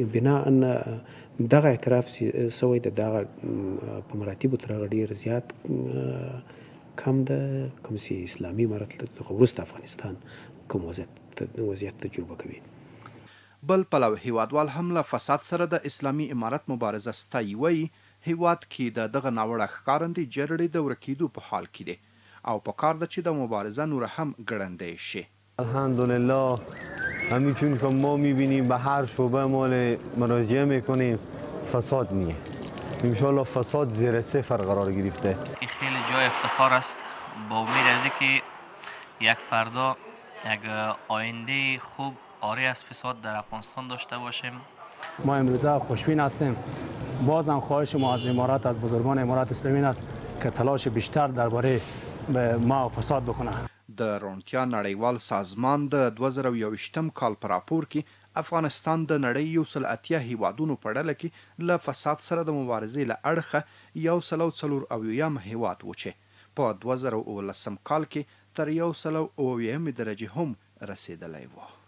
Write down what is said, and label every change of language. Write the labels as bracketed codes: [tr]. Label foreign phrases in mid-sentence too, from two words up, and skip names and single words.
[ps] بنا دغه اعتراف سوی د دغه په مراتبو تر هغه ډېر زیات کم ده کوم چې اسلامي امارت له وروسته افغانستان کوم وضعیت تجربه کوي. بل پلو هیوادوال هم له فساد سره د اسلامي امارت مبارزه ستایي، وایي هیواد کې د دغه ناوړه ښکارندې جرړې د ورکېدو په حال کې دی او په کار ده چې د مبارزه نور هم ګړندی شي. [fa] الحمدلله همین چون که ما میبینیم به هر شعبه مال مراجعه میکنیم فساد میه، انشالله فساد زیر صفر قرار گرفته. این خیلی جای افتخار است، با امید از اینکه یک فردا یک آینده خوب آری از فساد در افغانستان داشته باشیم. ما امروزه خوشبین هستیم. بازم خواهش ما از امارات، از بزرگان امارات اسلامی است که تلاش بیشتر درباره ما فساد بکنه. [ps] د روڼتیا نړیوال سازمان د 2021 کال په راپور کې افغانستان د نړۍ 180 هیوادونو په ډله کې له فساد سره د مبارزې له اړخه 140 هیواد و چې په 2019 کال کې تر 190 درجې هم رسیدلی و.